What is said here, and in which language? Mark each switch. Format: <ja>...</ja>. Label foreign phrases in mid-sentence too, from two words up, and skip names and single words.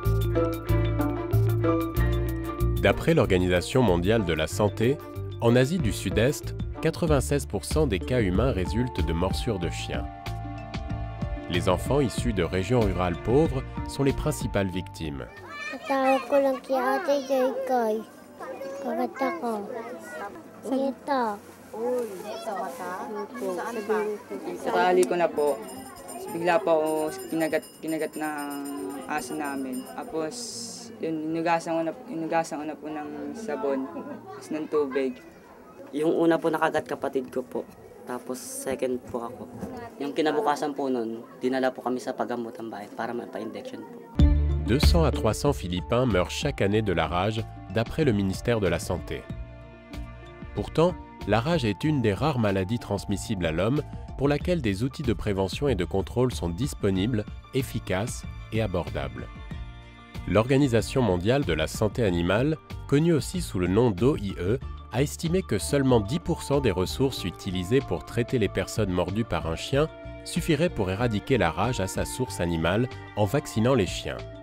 <fr>D'après l'Organisation mondiale de la santé, en Asie du Sud-Est, 96% des cas humains résultent de morsures de chiens. Les enfants issus de régions rurales pauvres sont les principales victimes.</fr> <tl>Sakali ko na po, bigla po ako kinagat ng aso namin. Tapos, yun, inugasan ko na po ng sabon, tapos ng tubig. Yung una po nakagat kapatid ko po, tapos second po ako. Yung kinabukasan po nun, dinala po kami sa paggamotang bayan para magpa-injection po.</tl> <fr>200 à 300 Philippins meurent chaque année de la rage, d'après le ministère de la Santé. Pourtant, la rage est une des rares maladies transmissibles à l'homme pour laquelle des outils de prévention et de contrôle sont disponibles, efficaces et abordables. L'Organisation mondiale de la santé animale, connue aussi sous le nom d'OIE, a estimé que seulement 10% des ressources utilisées pour traiter les personnes mordues par un chien suffiraient pour éradiquer la rage à sa source animale en vaccinant les chiens.</fr>